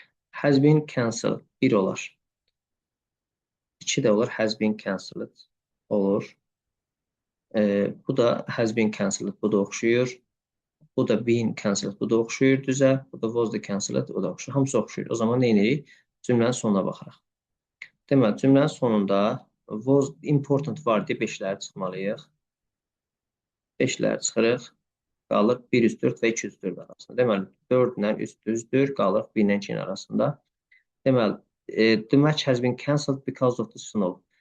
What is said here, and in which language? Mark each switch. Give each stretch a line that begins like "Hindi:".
Azerbaijani: Has been cancelled, 1 olar. 2 də olar, has been cancelled olur. Bu da has been cancelled, bu da oxşuyur. Bu da been cancelled, bu da oxşuyur düzə. Bu da was the cancelled, o da oxşuyur. Hamısı oxşuyur. O zaman nə edirik? Cümlənin sonuna baxırıq. Deməli, cümlənin sonunda was important var deyə 5'ləri çıxmalıyıq. 5'ləri çıxırıq. Qalır 1 üst 4 və 2 üst 4 arasında. Deməli, 4 ilə üst düzdür. Qalır 1 ilə 2 arasında.
English: Deməli, the match has been cancelled because of the snow.